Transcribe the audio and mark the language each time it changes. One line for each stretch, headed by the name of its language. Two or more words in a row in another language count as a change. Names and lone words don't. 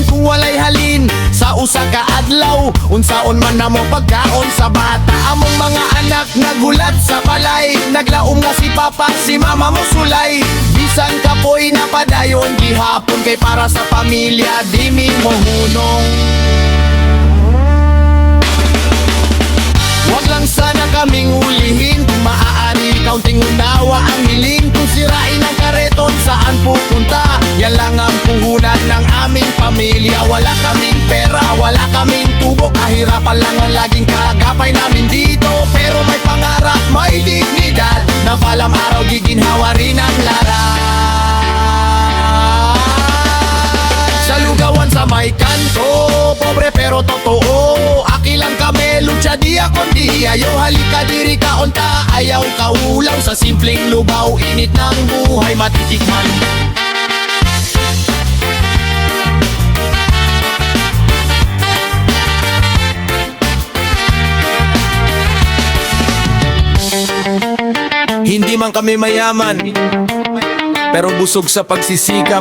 Cebuano: Kung walay halin sa usa ka adlaw, unsaon man namo pagkaon sa bata. Among mga anak nagulat sa balay, naglaom nga si papa, si mama mo sulay. Bisan kapoy na padayon gihapon, kay para sa pamilya di mi mo hunong.
Filipino: Wag lang sana kaming ulihin, kung maaari kaunting unawa ang hiling. Kung sirain ang kareton, saan pupunta? Yan lang ang puhunan ng aming pamilya. Wala kaming pera, wala kaming tubo, kahirapan lang ang laging kagapay namin dito. Pero may pangarap, may dignidad, na balang araw giginhawa rin ang larat. Sa lugawan sa may kanto, pobre pero totoo. Aki lang kami,
Spanish: lucha dia con dia.
Cebuano: Yo halika diri kaon ta, ayaw kaulaw.
Filipino: Sa simpleng lugaw, init ng buhay matitikman. Hindi man kami mayaman, pero busog sa pagsisikap.